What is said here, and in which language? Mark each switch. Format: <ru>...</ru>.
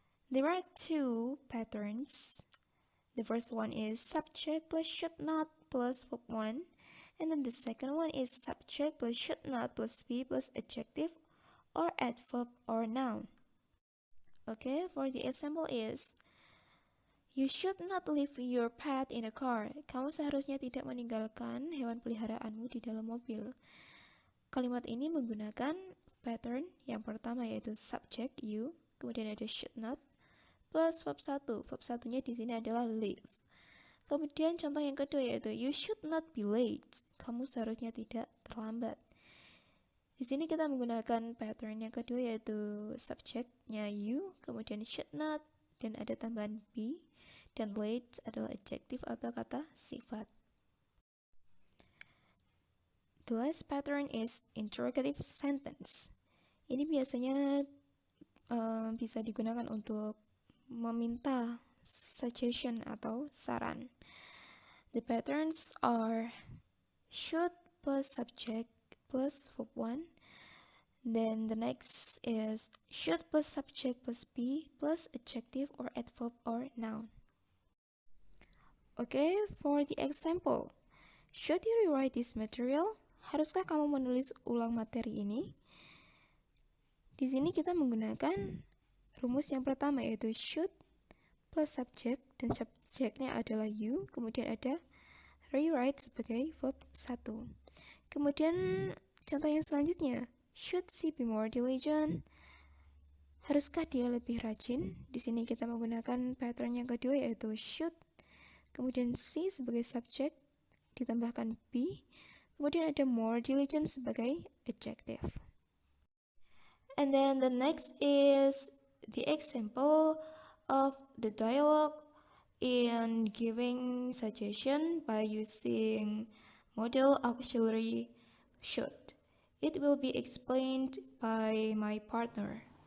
<en>There are two patterns. The first one is subject plus should not plus verb 1. And then the second one is subject plus should not plus be plus adjective or adverb or noun. Okay, for the example is you should not leave your pet in a car.</en> <id>Kamu seharusnya tidak meninggalkan hewan peliharaanmu di dalam mobil. Kalimat ini menggunakan pattern yang pertama yaitu subject you, kemudian ada</id> <en>should not plus verb 1.</en> <id>Verb 1-nya di sini adalah leave. Kemudian contoh yang kedua yaitu you should not be late. Kamu seharusnya tidak terlambat. Di sini kita menggunakan pattern yang kedua yaitu subjeknya you, kemudian should not, dan ada tambahan be, dan late adalah adjective atau kata sifat.</id> <en>The last pattern is interrogative sentence.</en> <id>Ini biasanya bisa digunakan untuk meminta suggestion atau saran.</id> <en>The patterns are should plus subject plus verb 1. Then the next is should plus subject plus be plus adjective or adverb or noun. Okay, for the example, should you rewrite this material?</en> <id>Haruskah kamu menulis ulang materi ini? Di sini kita menggunakan rumus yang pertama yaitu</id> <en>should plus subject,</en> <id>dan subjeknya adalah you, kemudian ada rewrite sebagai verb 1. Kemudian contoh yang selanjutnya,</id> <en>should she be more diligent?</en> <id>Haruskah dia lebih rajin? Di sini kita menggunakan pattern yang kedua yaitu should, kemudian she sebagai subjek, ditambahkan be, kemudian ada more diligent sebagai adjective.</id> <en>And then the next is the example of the dialogue in giving suggestion by using model auxiliary should. It will be explained by my partner.</en>